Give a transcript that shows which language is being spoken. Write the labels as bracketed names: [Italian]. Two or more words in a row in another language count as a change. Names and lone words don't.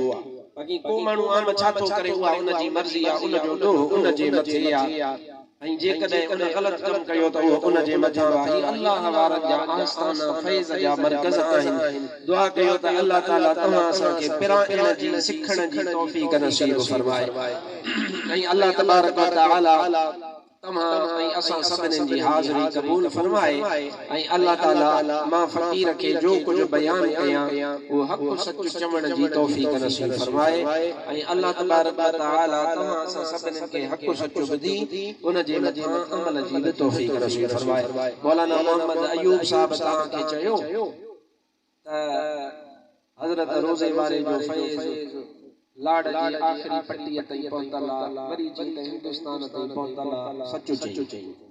[Sindhi] बाक़ी को माण्हू आम छा थो करे उहा उन जी मर्ज़ी आहे उन जो ॾोह उन जे मथे आहे ऐं जेकॾहिं उन ग़लति कमु कयो त उहो उन जे मथां आहे। अल्लाह वारनि जा आस्थाना फैज़ जा मर्कज़ आहिनि। दुआ कयो त अल्लाह ताला तव्हां असांखे पिराइण जी सिखण जी तौफ़ीक़ नसीब फरमाए ऐं अल्लाह [Arabic] تبارك وتعالى [Sindhi] तमाम ऐं असां सभिनी जी हाज़िरी क़बूल फरमाए ऐं अल्लाह ताला मां फ़क़ीर खे जो कुझु बयान कयां उहो हक़ सच चवण जी तौफ़ीक़ नसीब फरमाए ऐं अल्लाह [Arabic] تبارك وتعالى [Sindhi] तमाम असां सभिनी खे हक़ सच ॿुधी उन जे मथां अमल जी बि तौफ़ीक़ नसीब फरमाए। मौलाना मोहम्मद अयूब साहब तव्हांखे चयो त हज़रत रोज़े वारे जो फैज़ लाड जी आखिरी पट्टीअ ताईं पहुतल आहे वरी जीत हिंदुस्तान ताईं पहुतल आहे सचो चई।